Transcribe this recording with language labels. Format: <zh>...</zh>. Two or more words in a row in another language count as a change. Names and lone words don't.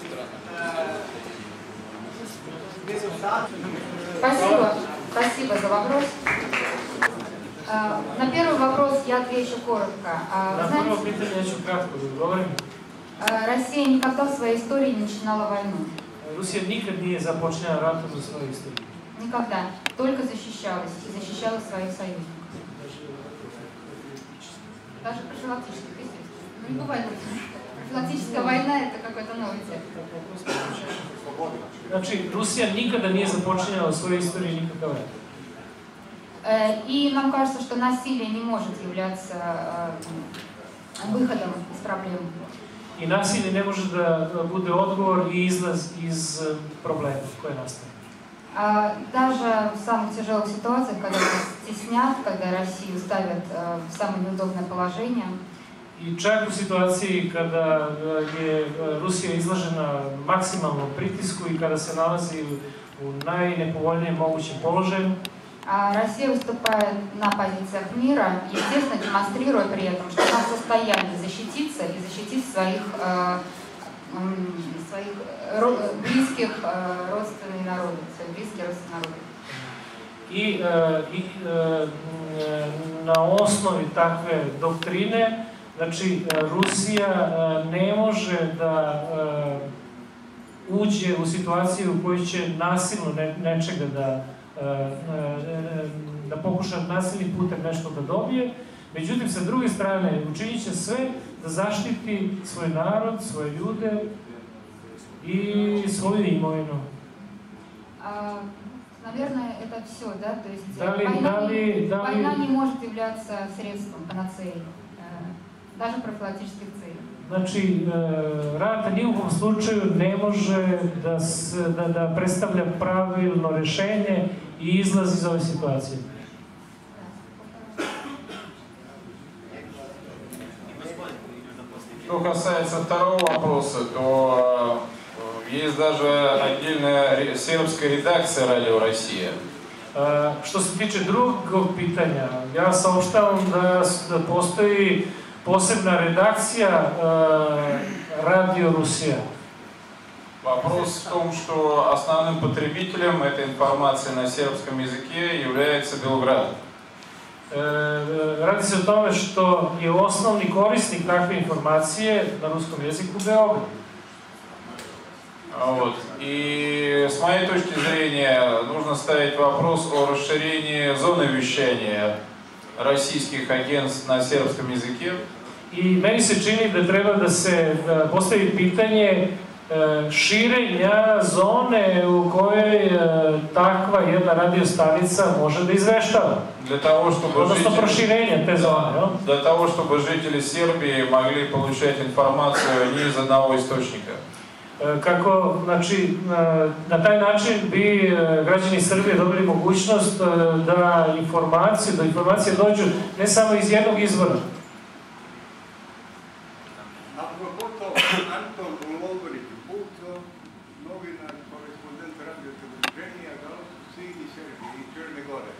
<ru>Спасибо за вопрос. На первый вопрос я отвечу коротко. Россия никогда в своей истории не начинала войну.</ru> <sr>Rusija nikad nije započela ratom u svojoj istoriji.</sr> <ru>Никогда. Только защищалась и защищала своих союзников. Даже профилактических, естественно. Ну не бывает. Профилактическая война — это какой-то новый термин.</ru> <sr>Znači, Rusija nikada nije započela u svojoj istoriji nikakav rat.</sr> <ru>И нам кажется, что насилие не может являться выходом из проблем.</ru> <sr>I nasilje ne može da bude odgovor i izlaz iz problema koje nastaju.</sr> <ru>Даже в самых тяжелых ситуациях, когда нас стеснят, когда Россию ставят в самое неудобное положение.</ru> <sr>I čak u situaciji kada je Rusija izložena maksimalnom pritisku i kada se nalazi u najnepovoljnijem mogućem položaju,</sr> <ru>Россия выступает на позициях мира, естественно, демонстрируя при этом, что она в состоянии защититься и защитить своих близких родственных народов, своих близких родственных народов.</ru> <sr>I na osnovi takve doktrine, znači Rusija ne može da uđe u situaciju u kojoj će nasilno nečega da pokuša nasilnim putem nešto da dobije. Međutim, sa druge strane, učinit će sve da zaštiti svoj narod, svoje ljude i svoju imovinu.</sr> <ru>Наверное, это все, да? То есть война не может являться средством, панацеей, даже профилактических целей.</ru> <sr>Znači, rat ni u kom slučaju ne može da predstavlja pravilno rešenje i izlaz iz ove situacije.</sr> <ru>Что касается второго вопроса, то есть даже отдельная сербская редакция «Радио Россия».</ru> <sr>Što se tiče drugog pitanja, ja saopštavam da postoji posebna redakcija «Радио Rusija».</sr> <ru>Вопрос в том, что основным потребителем этой информации на сербском языке является Белград.</ru> <sr>Radi se o tome što je osnovni korisnik takve informacije na ruskom jeziku Beograd.</sr> <ru>Вот. И с моей точки зрения нужно ставить вопрос о расширении зоны вещания российских агентств на сербском языке.</ru> <sr>I meni se čini da treba da se postavi pitanje širenja zone u kojoj takva jedna radio stanica može da izveštava. Odnosno proširenje te zone.</sr> <ru>Для того, чтобы жители Сербии могли получать информацию не из одного источника.</ru> <sr>Kako, znači, na taj način bi građani Srbije dobili mogućnost da informacije dođu ne samo iz jednog izvora. Anton Ulovorić Buco, novinar, korespondent radio televizije, Galaxy i Srbije i Crne Gore.</sr>